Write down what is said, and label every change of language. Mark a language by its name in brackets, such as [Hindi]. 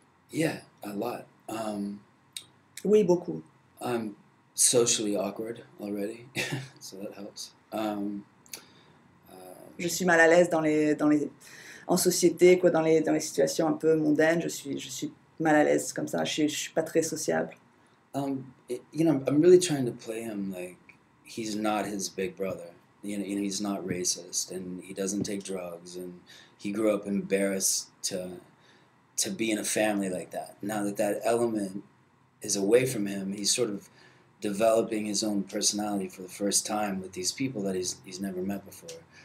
[English] Yeah, a lot. [French] Oui, beaucoup. [English] I'm socially awkward already, so that helps. [French] Je suis mal à l'aise en société, quoi, dans les situations un peu mondaines. Je suis mal à l'aise comme ça. Je suis pas très sociable. [English] I'm really trying to play him like he's not his big brother. he's not racist, and he doesn't take drugs, and he grew up embarrassed to be in a family like that. Now that element is away from him, he's sort of developing his own personality for the first time with these people that he's never met before.